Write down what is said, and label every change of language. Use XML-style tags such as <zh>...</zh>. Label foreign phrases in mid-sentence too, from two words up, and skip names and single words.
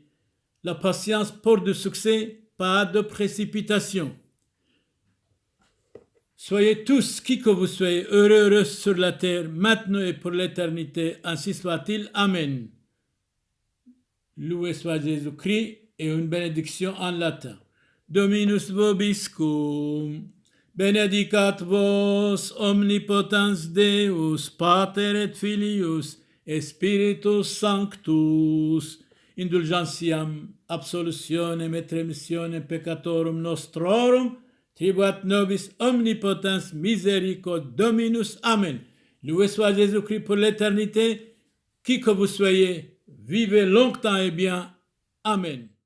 <fr>La patience porte du succès, pas de précipitation. Soyez tous, qui que vous soyez, heureux sur la terre, maintenant et pour l'éternité, ainsi soit-il. Amen. Loué soit Jésus-Christ, et une bénédiction en latin.</fr> <la>Dominus vobiscum, benedicat vos omnipotens Deus, Pater et Filius, et Spiritus Sanctus, indulgentiam, absolutionem et remissionem peccatorum nostrorum, tribuat nobis omnipotens misericorde Dominus. Amen.</la> <fr>Loué soit Jésus-Christ pour l'éternité, qui que vous soyez, vivez longtemps et bien. Amen.</fr>